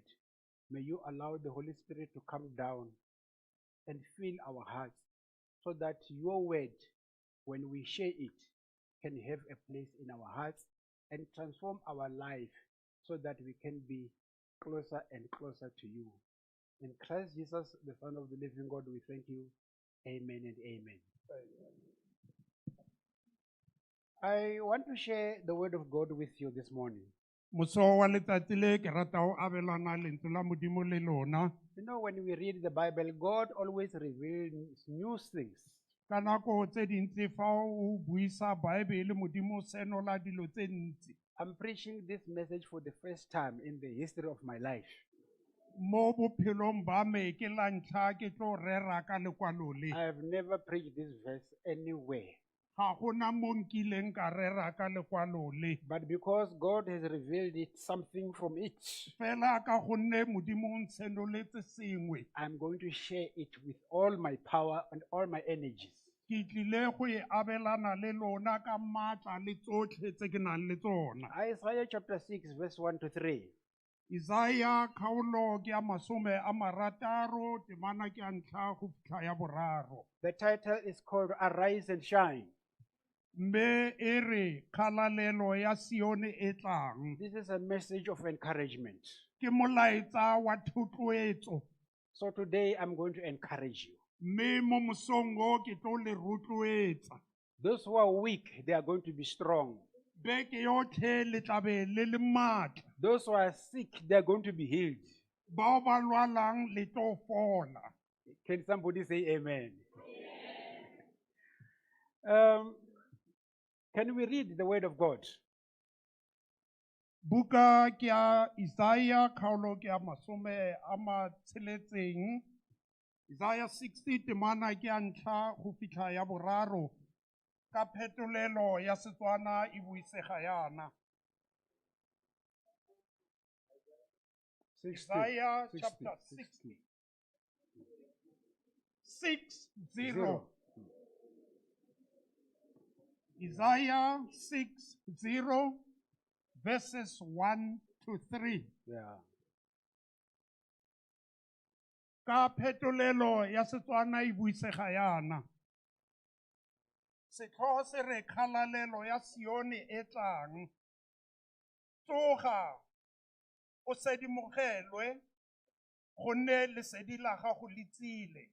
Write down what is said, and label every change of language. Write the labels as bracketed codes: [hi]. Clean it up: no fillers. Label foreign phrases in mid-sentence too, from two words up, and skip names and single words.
[en] May you allow the Holy Spirit to come down and fill our hearts so that your word, when we share it, can have a place in our hearts and transform our life so that we can be closer and closer to you. In Christ Jesus, the Son of the living God, we thank you. Amen and amen. I want to share the word of God with you this morning. [tn] Moso wa letsatsi le ke rata ho abelana lentswe la Modimo le lona. [en] You know, when we read the Bible, God always reveals new things. [tn] Ka nako tse dintsi fa o buisa Baebele Modimo senola dilo tse ntsi. [en] I'm preaching this message for the first time in the history of my life. [tn] Mo bophelong ba me ke la ntlha ke tlo rera ka lekwalo le. [en] I have never preached this verse anywhere. [tn] Ha gona mo nkileng ka rera ka lekwalo le. [en] But because God has revealed it, something from it, [tn] Fela ka gonne Modimo o ntshenoletse sengwe. [en] I'm going to share it with all my power and all my energies. [tn] Ke tlile go e abelana le lona ka matla le tsotlhe tse ke nang le tsona. [en] Isaiah chapter 6, verse 1 to 3. [tn] Isaiah khaolo ke ya masome a marataro temana ke ya ntlha go fitlha ya boraro. [en] The title is called Arise and Shine. [tn] Mme e re khalalelo ya Sione e tlang. [en] This is a message of encouragement. [tn] Ke molaetsa wa thotloetso. [en] So today I'm going to encourage you. [tn] Mme mo mosong o ke tlo le rotloetsa. [en] Those who are weak, they are going to be strong. Beke yotlhe le tlabe le le matla. Those who are sick, they are going to be healed. Bao ba lwalang le tlo fola. Can somebody say amen? Can we read the word of God? [tn] Buka ke ya Isaiah khaolo ke ya masome a matsheletseng. Isaiah 60 temana ke ya ntlha go fitlha ya boraro. Ka phetolelo ya Setswana e buisega yana. 60. [en] Isaiah chapter 60. 60. Isaiah 60 verses 1 to 3. Yeah. [tn] Ka phetolelo ya Setswana e buisega yana. Setlhogo se re khalalelo ya Sione e tlang. Tsoga o sedimogelwe gonne lesedi la gago le tsile.